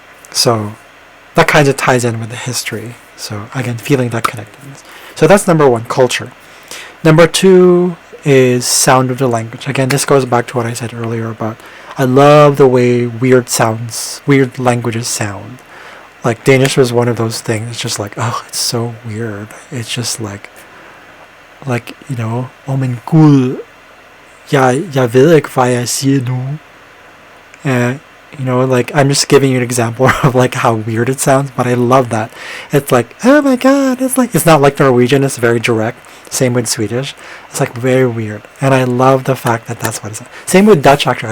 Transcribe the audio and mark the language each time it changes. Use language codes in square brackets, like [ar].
[en] So that kind of ties in with the history. So again, feeling that connectedness. So that's number one, culture. Number two is sound of the language. Again, this goes back to what I said earlier about I love the way weird languages sound. Like Danish was one of those things. It's just like, oh, it's so weird. It's just like oh [da] min Gud, jeg ved ikke, hvad jeg siger nu. [en] Like, I'm just giving you an example of like how weird it sounds, but I love that. It's like, oh my god, it's not like Norwegian, it's very direct. Same with Swedish. It's like very weird. And I love the fact that that's what it sounds. Same with Dutch, actually.